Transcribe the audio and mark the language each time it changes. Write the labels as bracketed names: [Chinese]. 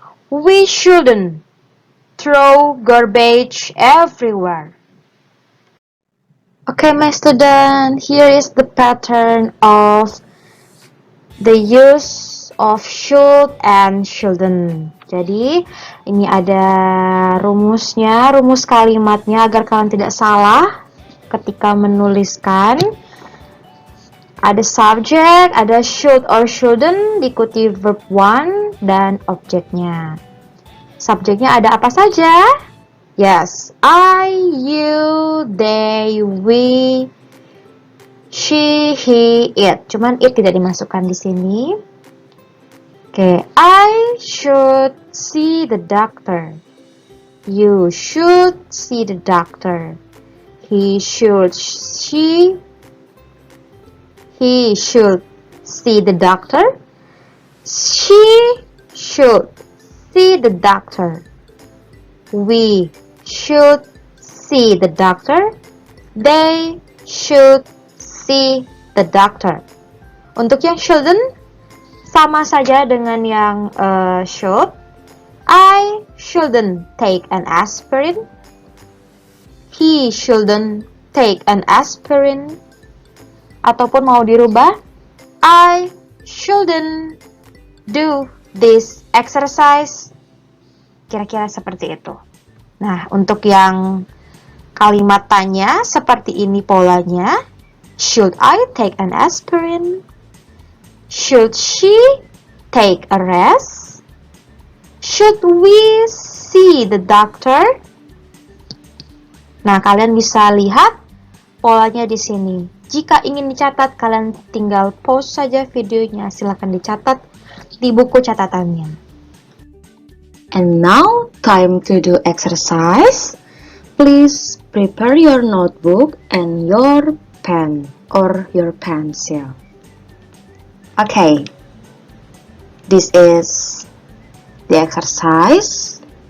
[English] We shouldn't throw garbage everywhere. Okay, my student, here is the pattern of the use of should and shouldn't. [Indonesian] Jadi, ini ada rumusnya, rumus kalimatnya agar kalian tidak salah ketika menuliskan. Ada subject, ada [English] should or shouldn't, [Indonesian] diikuti verb 1 dan objeknya. Subjeknya ada apa saja? [English] Yes, I, you, they, we, she, he, it. [Indonesian] Cuman it tidak dimasukkan di sini. Oke, [English] I should see the doctor. You should see the doctor. He should see the doctor. She should see the doctor. We should see the doctor. They should see the doctor. [Indonesian] Untuk yang shouldn't, sama saja dengan yang should. [English] I shouldn't take an aspirin. He shouldn't take an aspirin. [Indonesian] Ataupun mau dirubah, [English] I shouldn't do this exercise. [Indonesian] Kira-kira seperti itu. Nah, untuk yang kalimat tanya seperti ini polanya. [English] Should I take an aspirin? Should she take a rest? Should we see the doctor? [Indonesian] Nah, kalian bisa lihat polanya di sini. Jika ingin dicatat, kalian tinggal pause saja videonya. Silahkan dicatat di buku catatannya. [English] And now, time to do exercise. Please prepare your notebook and your pen or your pencil. Okay, this is the exercise.